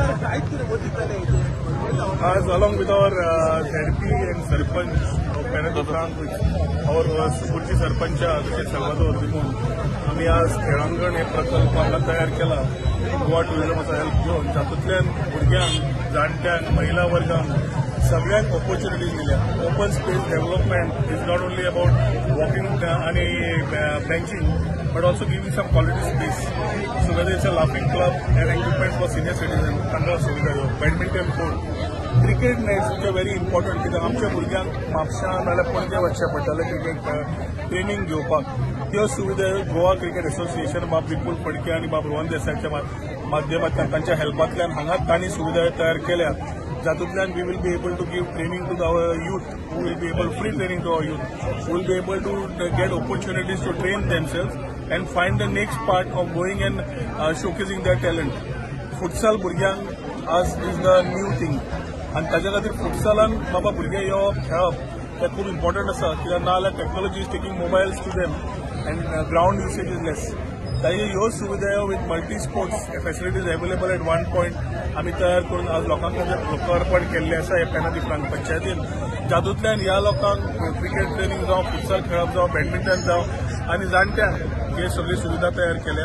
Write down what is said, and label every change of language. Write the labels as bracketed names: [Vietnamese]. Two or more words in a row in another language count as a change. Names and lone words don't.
[English] As along with our ZP and Sarpanch of Penadufran, our Suburchi Sarpancha, Salvador Limon, [Konkani] आम्ही आज खेळांगण हे प्रकल्प हांगा तयार केला गोवा टुरिझमाचो हेल्प घेवन तातूंतल्यान भुरग्यांक जाणट्यांक महिला वर्गांक सगळ्यांक ऑपॉर्च्युनिटीज दिल्या. [English] open space development is not only about walking आणि benching but also giving some quality space. So whether it's a laughing club and equipment for senior citizens, [Konkani] तांकां सुविधा दिवप, [English] badminton court, cricket nets which are very important [Konkani] कित्याक आमच्या भुरग्यांक म्हापशां नाल्यार पणजे वचचें पडटलें [English] cricket training [Konkani] घेवपाक. त्यो सुविधा गोवा क्रिकेट असोसिएशन बाब विपुल फडके आनी बाब रोहन देसायच्या माध्यमांतल्यान तांच्या हेल्पांतल्यान हांगाच तांणी सुविधा तयार केल्या. [English] जातूंतल्यान we will be able to give training to our youth, who will be able free training to our youth, who will be able to get opportunities to train themselves and find the next part of going and showcasing their talent. [Konkani] Futsal भुरग्यांक आज [English] is the new thing [Konkani] आनी ताच्या खातीर फुटसालान बाबा भुरगे येवप खेळप तें खूब इम्पॉर्टंट आसा कित्याक ना जाल्यार [English] technology is taking mobiles to them and ground usage is less. [Konkani] ताजे ह्यो सुविधा [English] with multi sports facilities available at one point [Konkani] आमी तयार करून आज लोकांक लोकार्पण केल्ले आसा हे पेनादुफ्रांक पंचायतीन. जातूंतल्यान ह्या लोकांक [English] cricket training [Konkani] जावं फुटसाल खेळप जावं बॅडमिंटन जावं आनी जाणट्यांक हे सगळी सुविधा तयार केल्या.